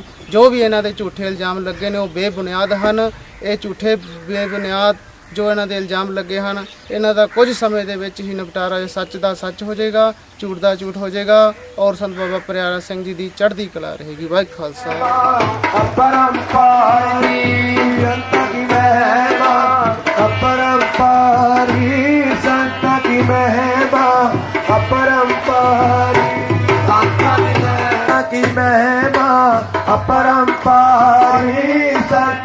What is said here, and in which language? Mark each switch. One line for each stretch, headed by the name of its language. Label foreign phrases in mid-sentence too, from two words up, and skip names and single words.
Punjabi: ਜੋ ਵੀ ਇਹਨਾਂ ਦੇ ਝੂਠੇ ਇਲਜ਼ਾਮ ਲੱਗੇ ਨੇ ਉਹ ਬੇਬੁਨਿਆਦ ਹਨ। ਇਹ ਝੂਠੇ ਬੇਬੁਨਿਆਦ ਜੋ ਇਹਨਾਂ ਦੇ ਇਲਜ਼ਾਮ ਲੱਗੇ ਹਨ, ਇਹਨਾਂ ਦਾ ਕੁਝ ਸਮੇਂ ਦੇ ਵਿੱਚ ਹੀ ਨਿਪਟਾਰਾ ਸੱਚ ਦਾ ਸੱਚ ਹੋ ਜਾਏਗਾ, ਝੂਠ ਦਾ ਝੂਠ ਹੋ ਜਾਏਗਾ ਔਰ ਸੰਤ ਬਾਬਾ ਪਿਆਰਾ ਸਿੰਘ ਜੀ ਦੀ ਚੜ੍ਹਦੀ ਕਲਾ ਰਹੇਗੀ। ਵਾਹਿਗੁਰੂ ਖਾਲਸਾ।
Hindi: अपरंपारी संत की महिमा, अपरंपारी संत की महिमा, अपरंपारी संत की महिमा, अपरंपारी संत